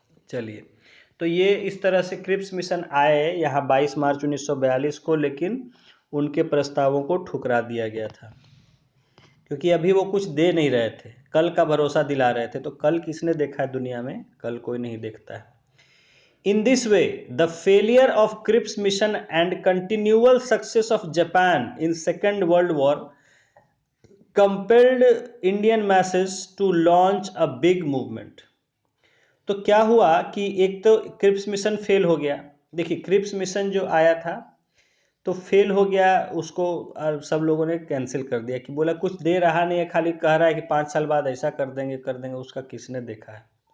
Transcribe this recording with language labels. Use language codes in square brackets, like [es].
[hi] चलिए, तो ये इस तरह से क्रिप्स मिशन आए यहाँ 22 मार्च 1942 को, लेकिन उनके प्रस्तावों को ठुकरा दिया गया था, क्योंकि अभी वो कुछ दे नहीं रहे थे, कल का भरोसा दिला रहे थे। तो कल किसने देखा है दुनिया में? कल कोई नहीं देखता है। [en] In this way, the failure of Cripps mission and continual success of Japan in Second World War compelled Indian masses to launch a big movement. [hi] तो क्या हुआ कि एक तो क्रिप्स मिशन फेल हो गया। देखिए, क्रिप्स मिशन जो आया था तो फेल हो गया, उसको सब लोगों ने कैंसिल कर दिया कि बोला कुछ दे रहा नहीं है, खाली कह रहा है कि 5 साल बाद ऐसा कर देंगे, उसका किसने देखा है।